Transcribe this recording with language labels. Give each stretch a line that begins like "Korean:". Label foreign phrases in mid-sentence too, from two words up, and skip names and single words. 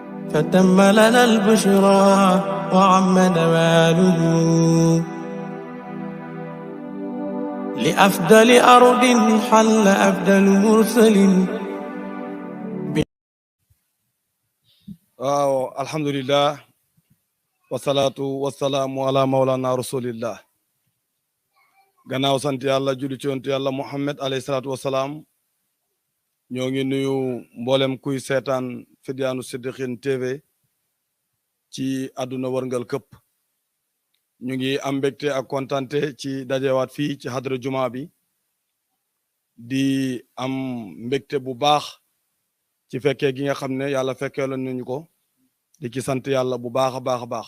Arabic: فتم لنا البشرى وعم نواله لأفضل أرض حل أفضل مرسل. الحمد لله والصلاة والسلام على مولانا رسول الله.
Wolof: gannaaw sant yàlla julli ci yonent yàlla Muhammad
Arabic: عليه الصلاة والسلام
Wolof: ñoo ngi nuyu mboolem kuy seetaan Fidiyaanu Siddiqin TV ci àdduna wërngal këpp. ñu ngi am mbégte ak kontante ci dajewaat fii ci hadra juma bi di am mbégte bu baax ci fekkee gi nga xam ne yàlla fekkee la nañu ko di ci sant yàlla bu baax a baax a baax.